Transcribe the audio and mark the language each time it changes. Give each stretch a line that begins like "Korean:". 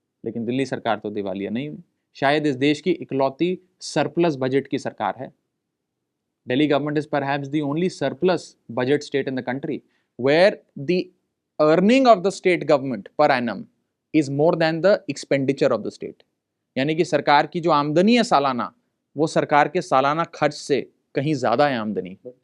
Hindi: लेकिन दिल्ली सरकार तो दिवालिया नहीं हुई। शायद इस देश की इकलौती सरप्लस बजट की सरकार है।
English: Delhi government is perhaps the only surplus budget state in the country where the earning of the state government per annum is more than the expenditure of the state.
Hindi: यानी कि सरकार की जो आमदनी है सालाना, वो सरकार के सालाना खर्च से कहीं ज्यादा है आमदनी।